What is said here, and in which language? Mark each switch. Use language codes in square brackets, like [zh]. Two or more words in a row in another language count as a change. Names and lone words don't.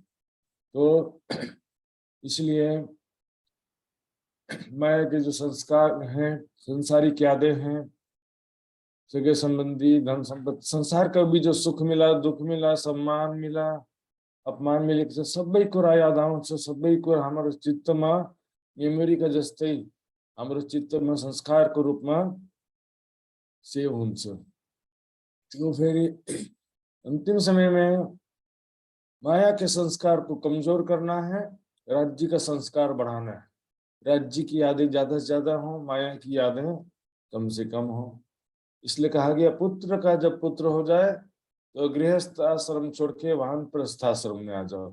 [hi] तो इसलिए माया के जो संस्कार हैं, संसारिक यादें हैं, सगे संबंधी, धन संपत्ति, संसार का भी जो सुख मिला, दुख मिला, सम्मान मिला, अपमान मिले, [ne] सबै कुरा याद आउँछ। सबै कुरा हाम्रो चित्तमा मेमोरीका जस्तै हाम्रो चित्तमा संस्कारको रूपमा सेव हुन्छ। [hi] तो फेरि अंतिम समय में माया के संस्कार को कमजोर करना है, राज्य का संस्कार बढ़ाना है। राज्य की यादें ज्यादा से ज्यादा हो, माया की यादें कम से कम हो। इसलिए कहा गया पुत्र का जब पुत्र हो जाए तो गृहस्थ आश्रम छोड़ के वानप्रस्थ आश्रम में आ जाओ।